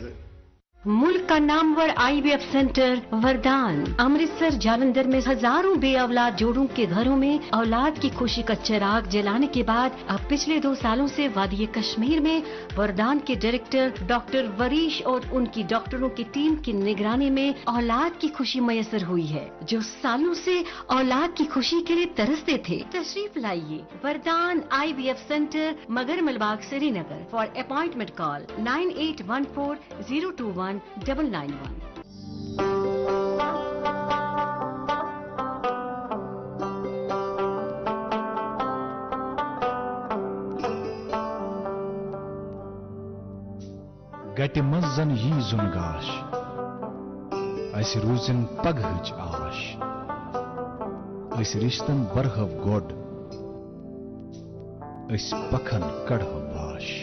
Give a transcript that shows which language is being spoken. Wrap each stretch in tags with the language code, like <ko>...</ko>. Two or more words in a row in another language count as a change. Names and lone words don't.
<hi>मुल्क का नामवर IVF सेंटर वरदान अमृतसर जालंधर में हजारों बे औलाद जोड़ों के घरों में औलाद की खुशी का चिराग जलाने के बाद अब पिछले 2 सालों से वादी कश्मीर में वरदान के डायरेक्टर डॉक्टर वरीश और उनकी डॉक्टरों की टीम की निगरानी में औलाद की खुशी मयसर हुई है। जो सालों से औलाद की खुशी के लिए तरसते थे, तशरीफ लाइए वरदान IVF सेंटर, मगर मलबाग, श्रीनगर।</hi> <en>for appointment call 9814021991.</en> <ks>गटि मंज जन यी जुन गाश अस रूजिन पगहच आश अस रिश्तन बरहव गोड अस पखन कढ़व बाश।</ks>